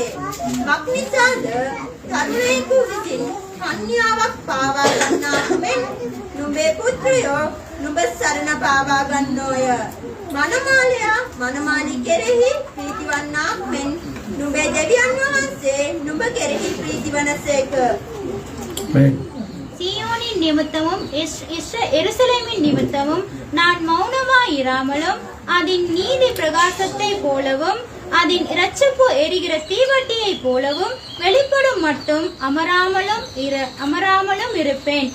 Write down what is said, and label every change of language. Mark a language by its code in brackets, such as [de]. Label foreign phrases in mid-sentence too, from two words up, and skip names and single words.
[si] මක්නිසාද තරුණයෙකු විසින් කන්‍යාවක් පාවා ගන්නා මෙන් නුඹේ පුත්‍රයෝ නුඹ සරණ පාවා ගන්නෝය. මනමාලයා මනමාලි කෙරෙහි ප්‍රීතිවන්නාක් මෙන් නුඹේ දෙවියන් වහන්සේ නුඹ කෙරෙහි ප්‍රීතිවනසේක. [ta] சீயோனின் நிமித்தமும் எருசலேமின் நிமித்தமும் நான் மௌனமாயிராமலும் அதன் நீதி பிரகாசத்தை போலவும் அதன் இரட்சிப்பு எரிகிற தீவட்டியை போலவும் வெளிப்படும் மட்டும் அமராமலும் இருப்பேன்.